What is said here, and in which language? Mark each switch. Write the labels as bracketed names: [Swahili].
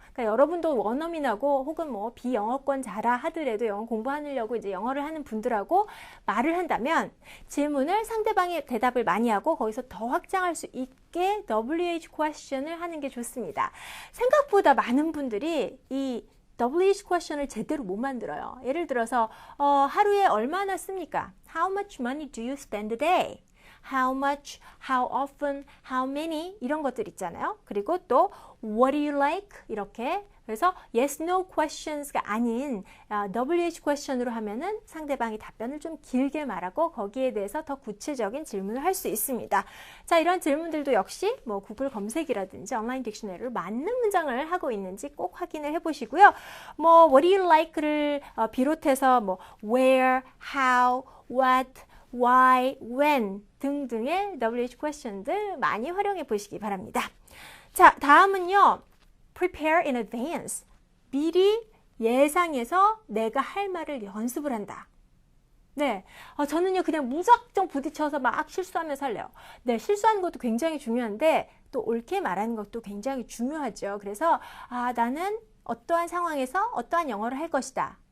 [Korean] 그러니까 여러분도 원어민하고 혹은 뭐 비영어권 자라 하더라도 영어 공부하려고 이제 영어를 하는 분들하고 말을 한다면 질문을 상대방이 대답을 많이 하고 거기서 더 확장할 수 있게 WH question을 하는 게 좋습니다. 생각보다 많은 분들이 이 WH question을 제대로 못 만들어요. 예를 들어서 하루에 얼마나 씁니까? [English] How much money do you spend a day? How much, how often, how many [Korean] 이런 것들 있잖아요. 그리고 또 [English] what do you like? [Korean] 이렇게 그래서 yes, no questions가 아닌 WH question으로 하면은 상대방이 답변을 좀 길게 말하고 거기에 대해서 더 구체적인 질문을 할 수 있습니다. 자, 이런 질문들도 역시 뭐 구글 검색이라든지 온라인 딕셔너리로 맞는 문장을 하고 있는지 꼭 확인을 해보시고요. 뭐 [English] what do you like [Korean] 를 비롯해서 뭐 where, how, what, why, when 등등의 WH question들 많이 활용해 보시기 바랍니다. 자, 다음은요. [English] prepare in advance. [Korean] 미리 예상해서 내가 할 말을 연습을 한다. 네, 저는요 그냥 무작정 부딪혀서 막 실수하면서 할래요. 네, 실수하는 것도 굉장히 중요한데 또 옳게 말하는 것도 굉장히 중요하죠. 그래서 나는 어떠한 상황에서 어떠한 영어를 할 것이다.